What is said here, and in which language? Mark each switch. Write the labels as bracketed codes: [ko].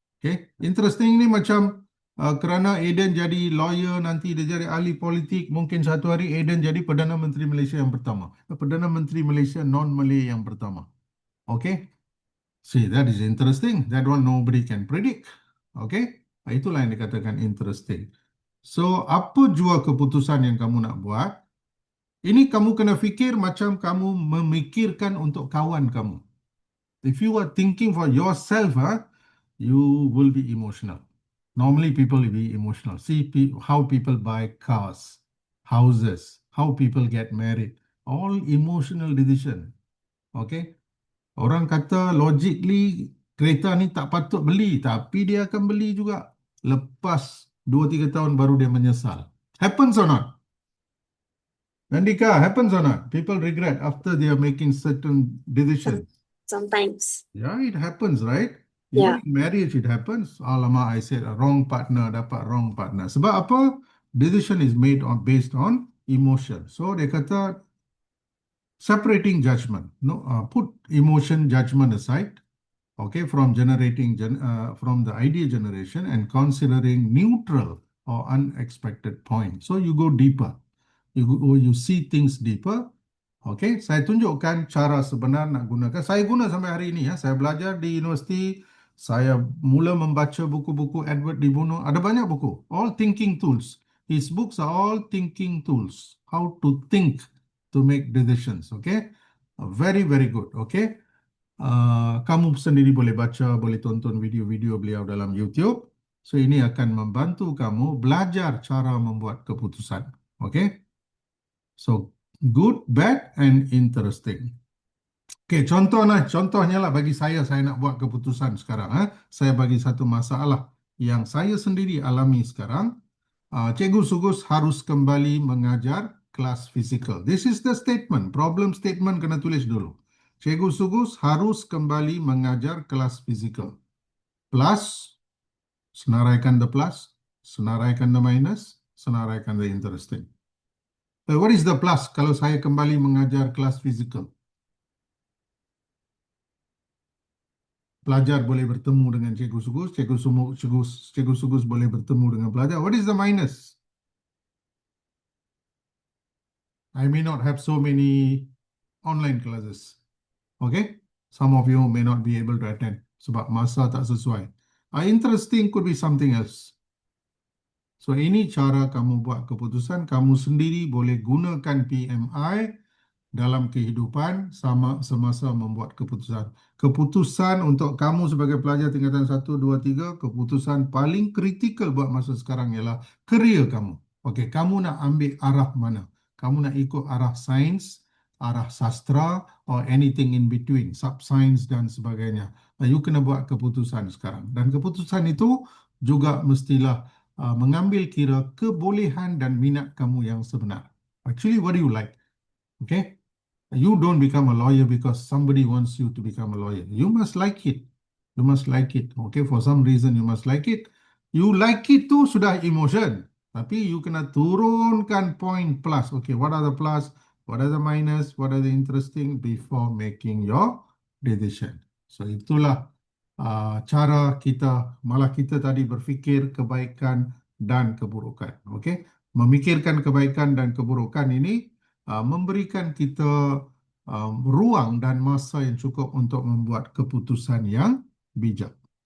[ms] Okay, interesting ni macam kerana Aiden jadi lawyer, nanti dia jadi ahli politik, mungkin satu hari Aiden jadi Perdana Menteri Malaysia yang pertama. Perdana Menteri Malaysia non-Malay yang pertama. [en] Okay, see, that is interesting. That one nobody can predict. [ms] Okay, itulah yang dikatakan interesting. So, apa jua keputusan yang kamu nak buat, ini kamu kena fikir macam kamu memikirkan untuk kawan kamu. [en] If you are thinking for yourself, you will be emotional. Normally, people will be emotional. See how people buy cars, houses, how people get married. All emotional decision. [ms] Okay? Orang kata logically kereta ni tak patut beli, tapi dia akan beli juga. Lepas 2-3 tahun baru dia menyesal. [en] Happens or not? Nandika, happens or not? People regret after they are making certain decisions. Sometimes. Yeah, it happens, right? Yeah. Even in marriage, it happens. [ms] Alamak, [en] I said a wrong partner, dapat wrong partner. [ms] Sebab apa? [en] Decision is made based on emotion. So, [ms] dia kata [en] separating judgment. No, put emotion, judgment aside. Okay, from from the idea generation and considering neutral or unexpected point. So you go deeper. You see things deeper. [ms] Okey, saya tunjukkan cara sebenar nak gunakan. Saya guna sampai hari ini ya. Saya belajar di universiti, saya mula membaca buku-buku Edward de Bono. Ada banyak buku, [en] all thinking tools. His books are all thinking tools. How to think to make decisions. Okay, very very good. [ms] Okay, kamu sendiri boleh baca, boleh tonton video-video beliau dalam YouTube. So ini akan membantu kamu belajar cara membuat keputusan. [en] Okay, so good, bad, and interesting. [ms] Okey, contohnya lah bagi saya nak buat keputusan sekarang. Saya bagi satu masalah yang saya sendiri alami sekarang. Cikgu Sugus harus kembali mengajar kelas fizikal. [en] This is the statement, problem statement [ms] kena tulis dulu. Cikgu Sugus harus kembali mengajar kelas fizikal. [en] Plus, [ms] senaraikan [en] the plus, senaraikan the minus, senaraikan the interesting. What is the plus [ms] kalau saya kembali mengajar kelas fizikal? Pelajar boleh bertemu dengan Cikgu Sugus, Cikgu Sugus boleh bertemu dengan pelajar. [en] What is the minus? I may not have so many online classes. Okay? Some of you may not be able to attend [ms] sebab masa tak sesuai. [en] Interesting could be something else. [ms] So ini cara kamu buat keputusan. Kamu sendiri boleh gunakan PMI dalam kehidupan semasa membuat keputusan. Keputusan untuk kamu sebagai pelajar tingkatan 1, 2, 3, keputusan paling kritikal buat masa sekarang ialah kerjaya kamu. Okey, kamu nak ambil arah mana? Kamu nak ikut arah sains, arah sastra, [en] or anything in between, [ms] sub-science dan sebagainya. You kena buat keputusan sekarang. Dan keputusan itu juga mestilah mengambil kira kebolehan dan minat kamu yang sebenar. [en] Actually, what do you like? Okay? You don't become a lawyer because somebody wants you to become a lawyer. You must like it. You must like it. Okay, for some reason you must like it. You like it [ms] tu sudah [en] emotion. [ms] Tapi you kena turunkan [en] point plus. Okay, what are the plus? What are the minus? What are the interesting before making your decision? [ms] So itulah cara kita, malah kita tadi berfikir kebaikan dan keburukan. Okay, memikirkan kebaikan dan keburukan ini memberikan kita ruang dan masa yang cukup untuk membuat keputusan yang bijak.